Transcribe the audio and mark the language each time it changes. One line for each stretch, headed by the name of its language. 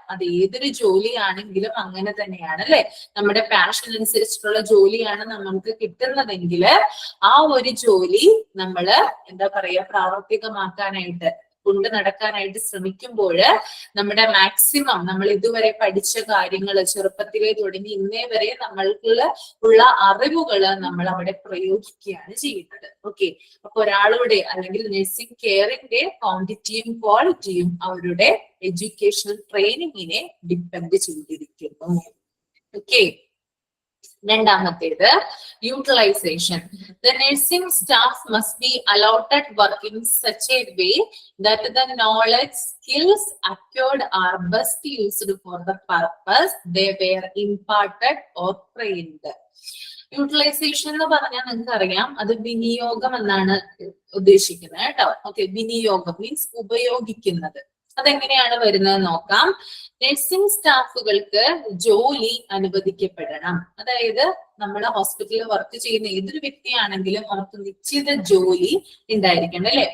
Malayalam: അത് ഏതൊരു ജോലിയാണെങ്കിലും അങ്ങനെ തന്നെയാണ് അല്ലെ. നമ്മുടെ പാഷൻ അനുസരിച്ചിട്ടുള്ള ജോലിയാണ് നമുക്ക് കിട്ടുന്നതെങ്കിൽ ആ ഒരു ജോലി നമ്മള് എന്താ പറയാ പ്രാവർത്തികമാക്കാനായിട്ട് കൊണ്ട് നടക്കാനായിട്ട് ശ്രമിക്കുമ്പോൾ നമ്മുടെ മാക്സിമം നമ്മൾ ഇതുവരെ പഠിച്ച കാര്യങ്ങൾ ചെറുപ്പത്തിലേ തുടങ്ങി ഇന്നേ വരെ നമ്മൾക്ക് ഉള്ള അറിവുകൾ നമ്മൾ അവിടെ പ്രയോഗിക്കുകയാണ് ചെയ്യുന്നത്. ഓക്കെ, അപ്പൊ ഒരാളുടെ അല്ലെങ്കിൽ നഴ്സിംഗ് കെയറിന്റെ ക്വാണ്ടിറ്റിയും ക്വാളിറ്റിയും അവരുടെ എഡ്യൂക്കേഷണൽ ട്രെയിനിങ്ങിനെ ഡിപ്പെൻഡ് ചെയ്തിരിക്കുന്നു. ഓക്കെ, രണ്ടാമത്തേത് utilisation.
English: The nursing staff must be allotted work in such a way that the knowledge, skills acquired are best used for the purpose they were imparted or trained.
Malayalam: Utilisation എന്ന് പറഞ്ഞാൽ നിങ്ങൾക്ക് അറിയാം, അത് വിനിയോഗം എന്നാണ് ഉദ്ദേശിക്കുന്നത് കേട്ടോ. ഓക്കെ, വിനിയോഗം മീൻസ് ഉപയോഗിക്കുന്നത്. അതെങ്ങനെയാണ് വരുന്നത് നോക്കാം. നഴ്സിംഗ് സ്റ്റാഫുകൾക്ക് ജോലി അനുവദിക്കപ്പെടണം. അതായത് നമ്മുടെ ഹോസ്പിറ്റലിൽ വർക്ക് ചെയ്യുന്ന ഏതൊരു വ്യക്തിയാണെങ്കിലും അവർക്ക് നിശ്ചിത ജോലി ഉണ്ടായിരിക്കണം അല്ലെ.